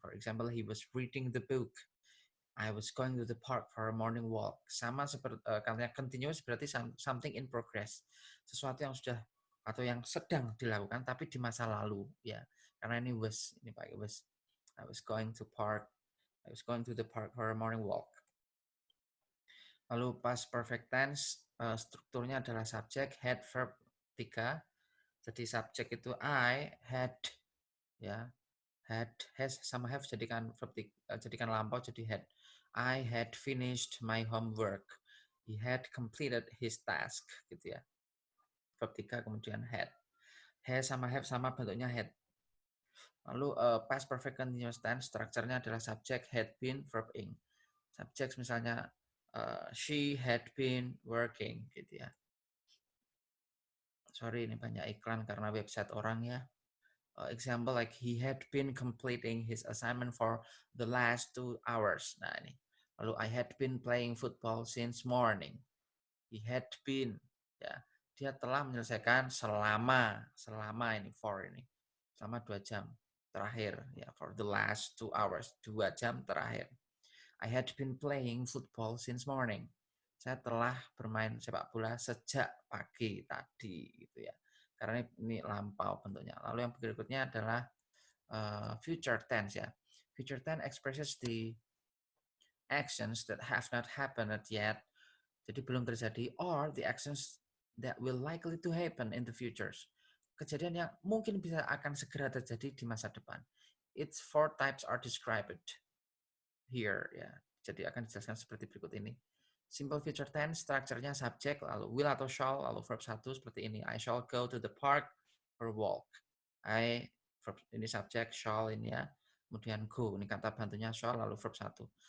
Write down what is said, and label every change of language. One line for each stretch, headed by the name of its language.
English: For example, he was reading the book. I was going to the park for a morning walk.
Indonesian: Sama seperti katanya continuous berarti
English: something in progress.
Indonesian: Sesuatu yang sudah atau yang sedang dilakukan tapi di masa lalu ya. Karena ini was, ini pakai was.
English: I was going to the park for a morning walk.
Indonesian: Lalu past perfect tense strukturnya adalah subject, had, verb 3. Jadi subject itu I had ya. Had, has sama have jadikan verb jadikan lampau jadi had.
English: I had finished my homework. He had completed his task gitu ya.
Indonesian: Verb 3 kemudian had. Has sama have sama bentuknya had. Lalu past perfect continuous tense strukturnya adalah subject, had been, verb ing. Subject misalnya
English: she had been working
Indonesian: gitu ya. Sorry ini banyak iklan karena website orang ya.
English: Example like he had been completing his assignment for the last 2 hours. Nah ini. Lalu I had been playing football since morning.
Indonesian: He had been, ya, dia telah menyelesaikan selama ini for ini selama 2 jam terakhir, ya,
English: for the last 2 hours,
Indonesian: 2 jam terakhir.
English: I had been playing football since morning.
Indonesian: Saya telah bermain sepak bola sejak pagi tadi, gitu ya. Karena ini lampau bentuknya. Lalu yang berikutnya adalah future tense ya.
English: Future tense expresses the actions that have not happened yet.
Indonesian: Jadi belum terjadi,
English: or the actions that will likely to happen in the futures.
Indonesian: Kejadian yang mungkin bisa akan segera terjadi di masa depan.
English: Its 4 types are described here ya.
Indonesian: Jadi akan dijelaskan seperti berikut ini. Simple future tense, structure-nya subject, lalu will atau shall, lalu verb 1 seperti ini.
English: I shall go to the park for walk.
Indonesian: I, verb ini subject, shall ini ya. Kemudian go, ini kata bantunya shall, lalu verb 1.